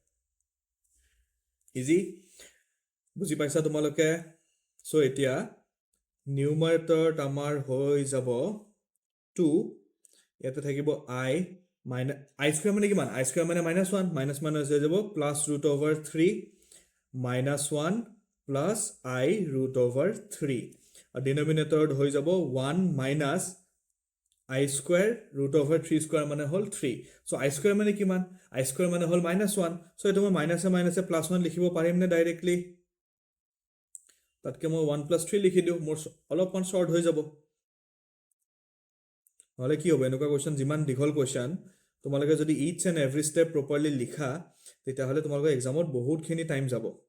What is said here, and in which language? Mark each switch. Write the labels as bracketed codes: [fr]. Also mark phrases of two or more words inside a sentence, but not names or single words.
[as] easy বুজি পাইছা তোমালোকে সো এতিয়া নিউমাৰেটৰত আমাৰ হৈ যাব 2 ইয়াতে থাকিব [en] I minus I square [as] মানে কিমান [en] I square [as] মানে [en] minus 1 minus minus [as] হৈ [en] যাব plus root over 3 minus 1 plus I root over 3 [as] আৰু ডিনোমিনেটৰত হৈ যাব [en] 1 minus I square root over 3 square [as] মানে হল 3 so [en] I square [as] মানে কিমান [en] I square [as] মানে হল [en] minus 1 [as] so এটো মই minus এ plus 1 লিখিব পাৰিম নে ডাইৰেক্টলি তাতকে মই [en] 1 plus 3 [as] লিখি দিও মোৰ অলপমান শৰ্ট হৈ যাব হলে কি হবে এনেকুৱা কোৱেশ্চন যিমান দীঘল কোৱেশ্চন তোমালোকে যদি [en] each and every step properly [as] লিখা তেতিয়াহ'লে তোমালোকৰ এক্সামত বহুতখিনি টাইম যাব